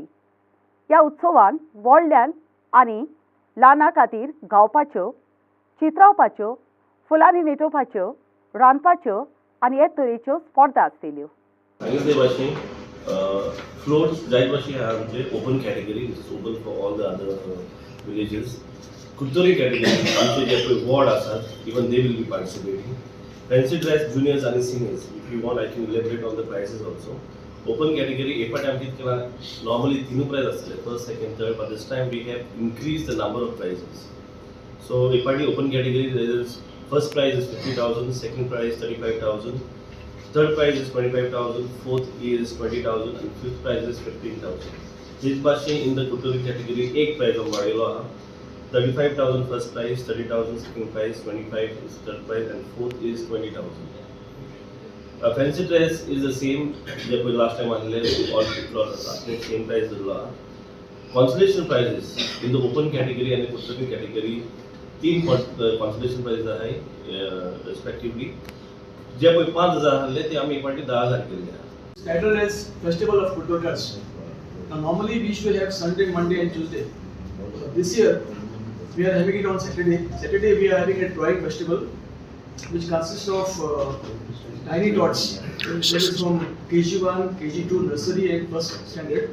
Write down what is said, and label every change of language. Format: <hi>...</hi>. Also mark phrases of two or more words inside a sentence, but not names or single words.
<kok>ह्या उत्सवान व्हडल्यान आनी ल्हाना खातीर गावपाच्यो, चित्रावपाच्यो, फुलांनी नेटोवपाच्यो, रांदपाच्यो आनी हे तरेच्यो स्पर्धा आसतल्यो. आनी ते भाशेन फ्लोर्स जायत भाशेन आहा आमचे</kok> <en>open category which is open for all the other villages.</en> <kok>कुर्तोरी कॅटेगरी आमचे जे पळय वॉर्ड आसात</kok> <en>even they will be participating. fancy dress juniors आनी seniors if you want I can elaborate on the prices also. open category</en> <kok>हे फाटी आमचे केला</kok> <en>normally 3 prize आसतले first second third but this time we have increase the number of prizes. सो</en> <kok>हे फाटी</kok> <en>open category first prize is 50,000, second prize 35,000, third prize is 25,000, fourth is 20,000 and fifth prize is 15,000. This भाशेन in the कुर्तोरी category एक prize</en> <kok>वाडयलो आहा.</kok> <en>35,000 first prize, 30,000 second prize, 25 is third prize and fourth is 20,000. Fancy dress is the same</en> <kok>जे पळय</kok> <en>last time आणले all same prize</en> <kok>दिलो आहा.</kok> <en>Consolation prizes in the open category and the कुर्तोरी category 3 consolation prizes आहे respectively.</en> <kok>जे पळय 5,000 आहले ते आमी एक फाटी 10,000 केले आहा.</kok> <en>Titled as Festival of Kurtorkas. Now normally we used to have Sunday, Monday and Tuesday. This year we are having it on Saturday. Saturday we are having a drawing festival which consists of tiny dots. That is from KG1, KG2 nursery and first standard.</en>